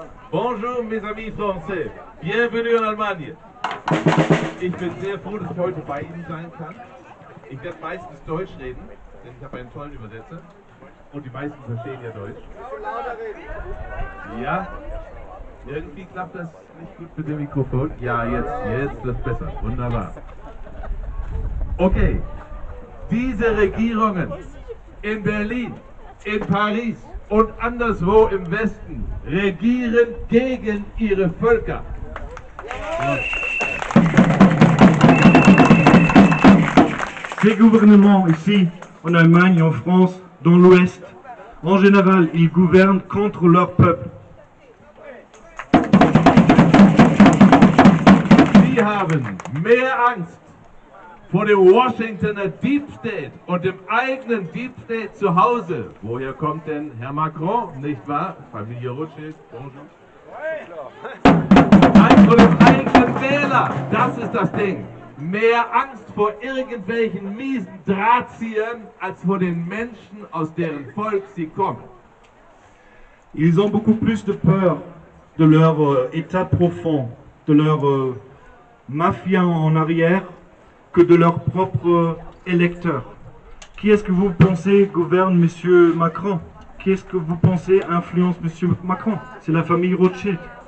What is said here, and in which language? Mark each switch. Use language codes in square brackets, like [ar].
[fr] Bonjour mes amis français, bienvenue en Allemagne. [de] Ich bin sehr froh, dass ich heute bei Ihnen sein kann. Ich werde meistens Deutsch reden, denn ich habe einen tollen Übersetzer und die meisten verstehen ja Deutsch. Ja, irgendwie klappt das nicht gut mit dem Mikrofon. Ja, jetzt ist besser, wunderbar. Okay, diese Regierungen in Berlin, in Paris und anderswo im Westen regieren gegen ihre Völker. [fr] Ces gouvernements ici, en Allemagne, en France, dans l'Ouest, en général, ils gouvernent contre leur peuple. [de] Sie haben mehr Angst vor dem Washingtoner Deep State und dem eigenen Deep State zu Hause. Woher kommt denn Herr Macron, nicht wahr? Familie Rothschild, bonjour. Angst vor dem eigenen Wähler, das ist das Ding. Mehr Angst vor irgendwelchen miesen Drahtziehern als vor den Menschen, aus deren Volk sie kommen. [fr] Ils ont beaucoup plus de peur de leur état profond, de leur mafia en arrière, que de leurs propres électeurs. Qui est-ce que vous pensez gouverne M. Macron? Qui est-ce que vous pensez influence M. Macron? C'est la famille Rothschild.